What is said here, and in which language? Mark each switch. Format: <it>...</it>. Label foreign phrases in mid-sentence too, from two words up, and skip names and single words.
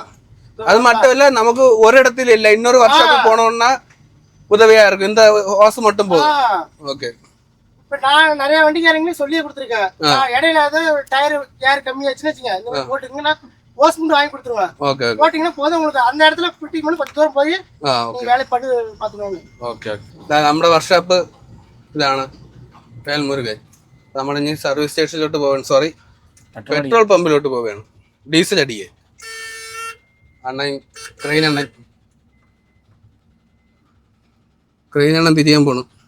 <ta>அது மட்டும் இல்ல, நமக்கு ஒரு இடத்துல இல்ல, இன்னொரு வருஷத்துக்கு போனோம்னா உதவியா இருக்கும். இந்த ஹோஸ் மட்டும் போதும். ஓகே. இப்ப நான் நிறைய வண்டிக்காரங்களே சொல்லியே கொடுத்துருக்கேன். இடையில டயர் ஏர் கம்மியாச்சுன்னு வச்சுங்க, இந்த மாதிரி போட்டுங்கன்னா ஹோஸ் மட்டும் வாங்கி கொடுத்துருவேன். ஓகே, போட்டீங்கன்னா போதும் உங்களுக்கு. அந்த இடத்துல ஃபிட்டிங் பண்ணி 10 தூரம் போய் வேலை பண்ணி பார்த்துக்கோங்க.</ta> <ml>ഓക്കെ. നമ്മുടെ വർക്ക്ഷോപ്പ് ഇതാണ് വേൽമുരുകൻ. നമ്മൾ ഇനി സർവീസ് സ്റ്റേഷനിലോട്ട് പോവാണ്, സോറി പെട്രോൾ പമ്പിലോട്ട് പോവുകയാണ്. ഡീസൽ അടിയേ അണ്ണൻ ക്രെയിൻ എണ്ണം തിരിയാൻ പോണു.</ml>